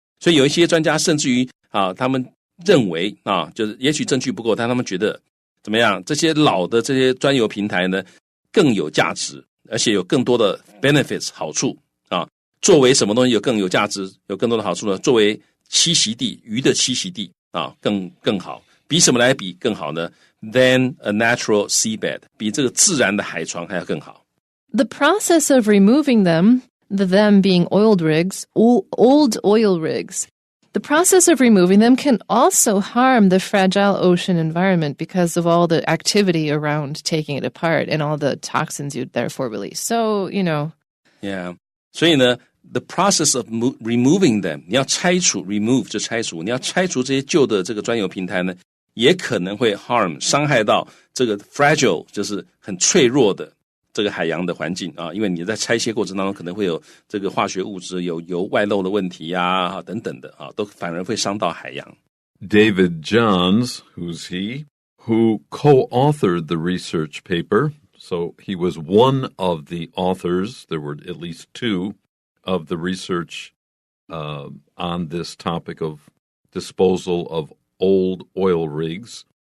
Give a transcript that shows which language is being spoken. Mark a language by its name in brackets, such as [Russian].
[Chinese] 所以有一些专家甚至于他们认为就是也许证据不够，但他们觉得怎么样？这些老的这些专油平台呢，更有价值，而且有更多的 benefits 好处啊。作为什么东西有更有价值，有更多的好处呢？作为栖息地，鱼的栖息地啊，更好。比什么来比更好呢 ？ [English] Than a natural seabed， [Chinese] 比这个自然的海床还要更好。 [English] The process of removing them being old oil rigs. The process of removing them can also harm the fragile ocean environment because of all the activity around taking it apart and all the toxins you'd therefore release. So, Yeah. [Chinese] 所以呢 [English] the process of removing them, [Chinese] 你要拆除 remove 就拆除，你要拆除这些旧的这个专有平台呢，也可能会 harm 伤害到这个 fragile 就是很脆弱的这个海洋的环境啊，因为你在拆卸过程当中可能会有这个化学物质有油外漏的问题啊等等的啊，都反而会伤到海洋。 [English] David Johns, who's he, who co-authored the research paper, so he was one of the authors, there were at least two, of the research on this topic of disposal of old oil rigs.